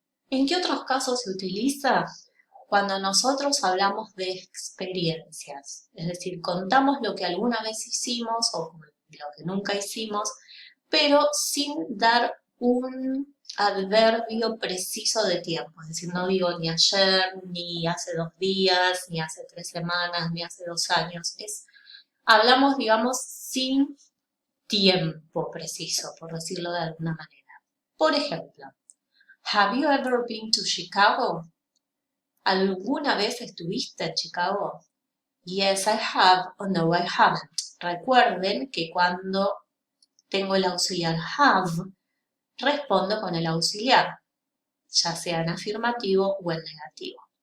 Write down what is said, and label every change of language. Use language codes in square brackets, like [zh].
[es] ¿En qué otros casos se utiliza? Cuando nosotros hablamos de experiencias, es decir, contamos lo que alguna vez hicimos o lo que nunca hicimos, pero sin dar un adverbio preciso de tiempo. Es decir, no digo ni ayer, ni hace 2 días, ni hace 3 semanas, ni hace 2 años. Hablamos, digamos, sin tiempo preciso, por decirlo de alguna manera. Por ejemplo, [en] have you ever been to Chicago? [es] ¿Alguna vez estuviste en Chicago? [en] Yes, I have, or no, I haven't. [es] Recuerden que cuando tengo el auxiliar have, respondo con el auxiliar, ya sea en afirmativo o en negativo.